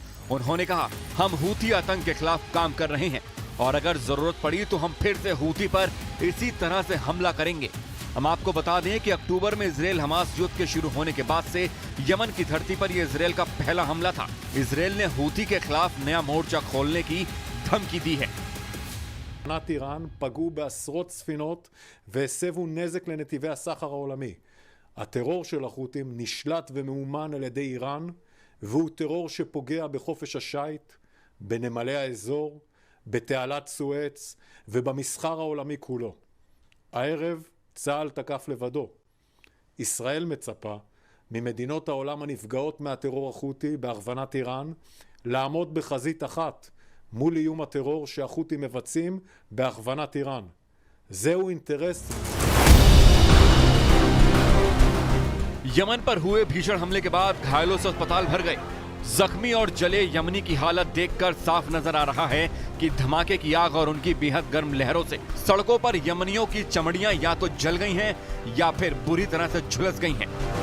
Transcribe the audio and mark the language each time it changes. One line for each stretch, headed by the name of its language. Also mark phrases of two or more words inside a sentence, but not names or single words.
Hindi: उन्होंने कहा, हम हूती आतंक के खिलाफ काम कर रहे हैं और अगर जरूरत पड़ी तो हम फिर से हूती पर इसी तरह से हमला करेंगे। हम आपको बता दें कि अक्टूबर में इजराइल हमास युद्ध के शुरू होने के बाद से यमन की धरती पर यह इजराइल का पहला हमला था। इजराइल ने हूती के खिलाफ नया मोर्चा खोलने की धमकी दी है।
Hebrew: איראן פגעו בעשרות ספינות והסבו נזק לנתיבי הסחר העולמי. הטרור של החות'ים נשלט ומאומן על ידי איראן, והוא טרור שפוגע בחופש השיט, בנמלי האזור, בתעלת סואץ ובמסחר העולמי כולו. הערב צה"ל תקף לבדו. ישראל מצפה ממדינות העולם הנפגעות מהטרור החותי בהכוונת איראן לעמוד בחזית אחת מול איום הטרור שהחות'ים מבצעים בהכוונת איראן. זהו אינטרס.
Hindi: यमन पर हुए भीषण हमले के बाद घायलों से अस्पताल भर गए। जख्मी और जले यमनी की हालत देखकर साफ नजर आ रहा है कि धमाके की आग और उनकी बेहद गर्म लहरों से सड़कों पर यमनियों की चमड़ियां या तो जल गई हैं या फिर बुरी तरह से झुलस गई हैं।